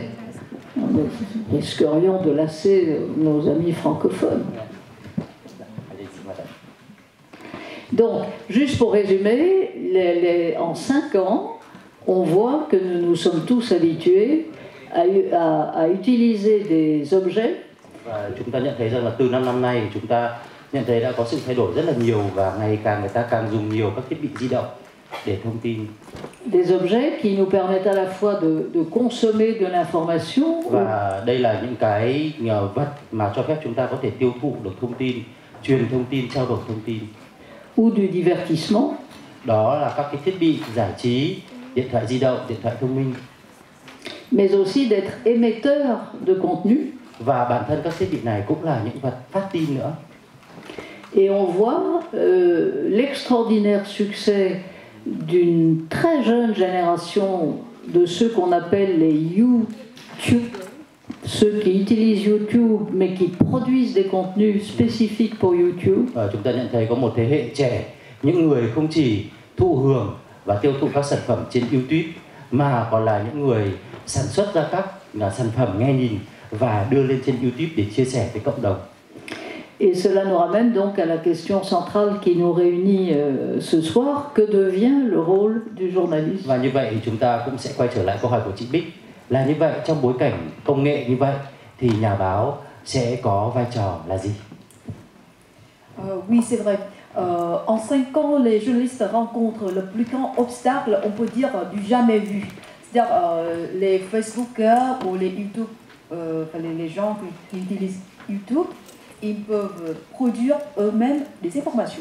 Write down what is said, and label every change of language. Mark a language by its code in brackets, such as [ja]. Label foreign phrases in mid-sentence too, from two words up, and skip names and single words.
[fr] Nous risquerions de lasser nos amis francophones. Donc, juste pour résumer, en 5 ans, on voit que nous nous sommes tous habitués à utiliser des objets. [vi] Và chúng ta nhận thấy rằng là từ 5 năm nay chúng ta nhận thấy đã có sự thay đổi rất là nhiều và ngày càng người ta càng dùng nhiều các thiết bị di động để thông tin. [fr] Des objets qui nous permettent à la fois de consommer de l'information. [vi] Và đây là những cái vật mà cho phép chúng ta có thể tiêu thụ được thông tin, truyền thông tin, trao đổi thông tin. [fr] Ou du divertissement. [vi] Đó là các cái thiết bị giải trí, điện thoại di động, điện thoại thông minh. [fr] Mais aussi d'être émetteur de contenu. [vi] Và bản thân các thiết bị này cũng là những vật phát tin nữa. [fr] Et on voit l'extraordinaire succès d'une très jeune génération de ceux qu'on appelle les YouTube, ceux qui utilisent YouTube mais qui produisent des contenus spécifiques pour YouTube. [vi] Chúng ta nhận thấy có một thế hệ trẻ, những người không chỉ thụ hưởng và tiêu thụ các sản phẩm trên YouTube mà còn là những người sản xuất ra các sản phẩm nghe nhìn và đưa lên trên YouTube để chia sẻ với cộng đồng. [fr] Et cela nous ramène donc à la question centrale qui nous réunit ce soir, que devient le rôle du journaliste? [vi] Và như vậy chúng ta cũng sẽ quay trở lại câu hỏi của chị Bích, là như vậy trong bối cảnh công nghệ như vậy thì nhà báo sẽ có vai trò là gì? [fr] Oui, c'est vrai. En 5 ans, les journalistes rencontrent le plus grand obstacle, on peut dire, du jamais vu. C'est-à-dire les Facebookers ou les YouTube, les gens qui utilisent YouTube, ils peuvent produire eux-mêmes des informations.